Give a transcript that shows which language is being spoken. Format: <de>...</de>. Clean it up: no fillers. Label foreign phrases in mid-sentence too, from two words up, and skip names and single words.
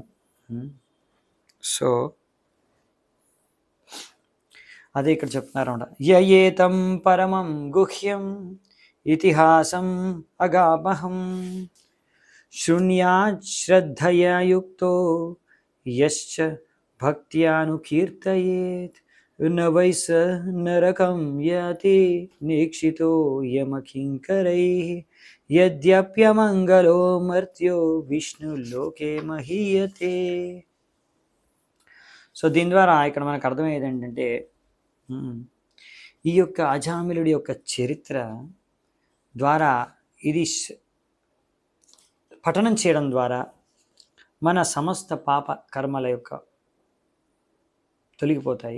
<te>సో అదే ఇక్కడ చెప్తున్నారు అన్నమాట.</te> <sa>యయేతం పరమం గుహ్యం ఇతిహాసం అగామహం శృణ్యాత్ శ్రద్ధయా యుక్తో యశ్చ భక్త్యానుకీర్తయేత్ न वै स नरकं याति निक्षितो यमकिङ्करैः यद्यप्यमङ्गलो मर्त्यो విష్ణులోకే మహీయతే.</sa> <te>సో దీని ద్వారా ఇక్కడ మనకు అర్థమయ్యేది ఏంటంటే ఈ యొక్క అజామిలుడి యొక్క చరిత్ర ద్వారా ఇది పఠనం చేయడం ద్వారా మన సమస్త పాప కర్మల యొక్క తొలగిపోతాయి.</te>